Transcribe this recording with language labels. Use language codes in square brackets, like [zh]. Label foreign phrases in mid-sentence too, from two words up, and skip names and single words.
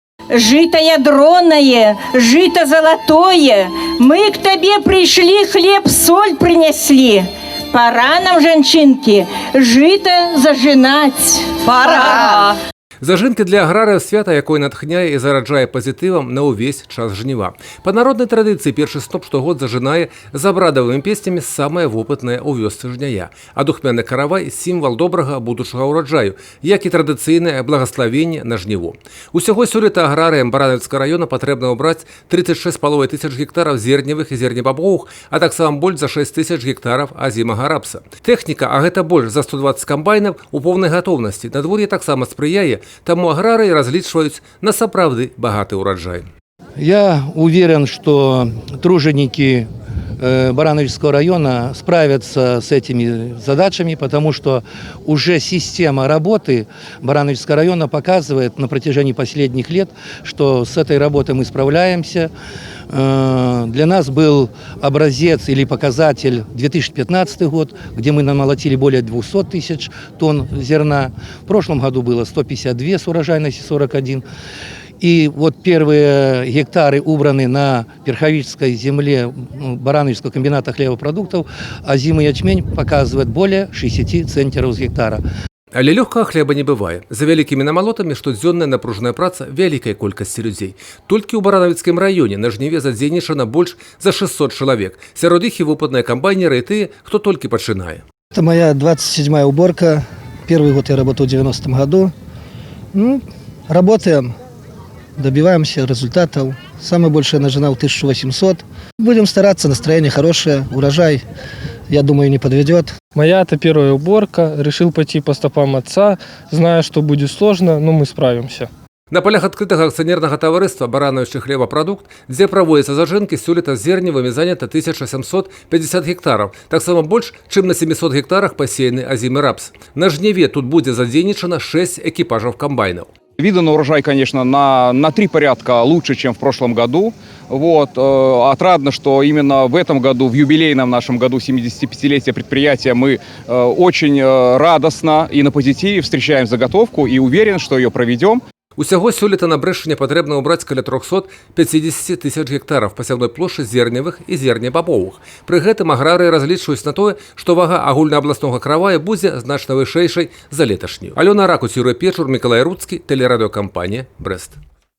[ru] Жито ядроное, жито золотое, мы к тебе пришли, хлеб, соль принесли. [be] Пора нам, жанчынки, жито зажинать. Пора! Зажинки для аграріїв – свята, якое натхняє і зараджає позитивом на увесь час жніва. По народнай традыцыі першы сноп штогод зажынае з абрадавымі песнямі самае вопытнае ў вёсцы жняя. А духмяны каравай – сімвал добрага будучага ўраджаю, як і традыцыйнае благаславенне на жніво. Усяго сёлета аграрыям Баранавіцкага района патрэбна ўбраць 36,5 тысяч гектараў зерневых і зернебабовых, а таксама больш за 6 тысяч гектараў азімага рапса. Тэхніка, а гэта больш за 120 камбайнаў, у поўнай гатоўнасці. Надвор'е таксама спрыяе, таму аграрыі разлічваюць на сапраўды багаты ўраджай. [ru] Я уверен, что труженики Барановичского района справятся с этими задачами, потому что уже система работы Барановичского района показывает на протяжении последних лет, что с этой работой мы справляемся. Для нас был образец или показатель 2015 год, где мы намолотили более 200 тысяч тонн зерна. В прошлом году было 152 с урожайностью 41. И вот первые гектары убраны на Верховической земле Барановичского комбината хлебопродуктов, а озимый ячмень показывает более 60 центнеров с гектара. [be] Але лёгкага хлеба не бывае. За вялікімі намалотамі штодзённая напружаная праца вялікай колькасці людзей. Толькі ў Баранавіцкім раёне на жніве задзейнічана больш за 600 чалавек. Сярод іх і вопытныя камбайнеры і тыя, хто толькі пачынае. [ru] Это моя 27-я уборка. Первый год я работал в 90-м году. Работаем, добиваемся результатов. Самая большая нажина 1800. Будем стараться, настроение хорошее, урожай, я думаю, не подведет. Моя это первая уборка. Решил пойти по стопам отца, зная, что будет сложно, но мы справимся. [be] На полях адкрытага акцыянернага таварыства «Барановічны хлебапрадукт», дзе праводзяцца зажынкі, сёлета з зерневымі занята 1750 гектараў. Таксама больш, чым на 700 гектарах пасеяны азімы рапс. На жніве тут будзе задзейнічана 6 экіпажаў комбайнаў. [ru] Видно на урожай, конечно, на 3 порядка лучше, чем в прошлом году. Отрадно, что именно в этом году, в юбилейном нашем году 75-летия предприятия, мы очень радостно и на позитиве встречаем заготовку и уверен, что ее проведем. [be] Усяго сёлета на Брэшчыне патрэбна ўбраць каля 350 тысяч гектараў пасяўной плошчы зерневых і зернебабовых. Пры гэтым аграрыі разлічваюць на тое, што вага агульнаабласнога каравая будзе значна вышэйшай за леташнюю. Алёна Ракуць, Юрый Печур, Мікалай Руцкі, тэлерадыёкампанія «Брэст».